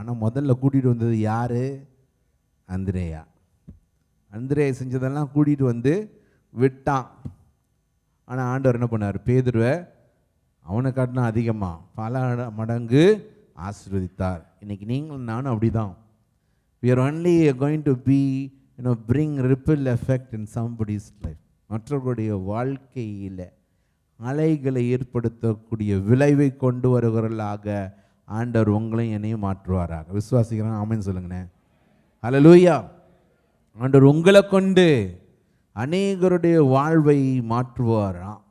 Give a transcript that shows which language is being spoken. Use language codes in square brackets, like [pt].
[ta] ஆனால் முதல்ல கூட்டிகிட்டு வந்தது யார்? அந்திரேயா. அந்திரேயா செஞ்சதெல்லாம் கூட்டிகிட்டு வந்து விட்டான். ஆனால் ஆண்டவர் என்ன பண்ணார்? பேதுருவை அவனை காட்டினா அதிகமாக பல மடங்கு ஆசீர்வதித்தார். இன்றைக்கி நீங்களும் நானும் அப்படி தான். [en] we are only going to be bring ripple effect in somebody's life. [ta] மற்றவர்களுடைய வாழ்க்கையில் அலைகளை ஏற்படுத்தக்கூடிய விளைவை கொண்டு வருகிறவர்களாக ஆண்டவர் உங்களையும் என்னையும் மாற்றுவாராக. விசுவாசிக்கிறேன், ஆமென் சொல்லுங்கண்ணே. ஹல்லேலூயா. ஆண்டவர் உங்களை கொண்டு அநேகருடைய வாழ்வை மாற்றுவார்.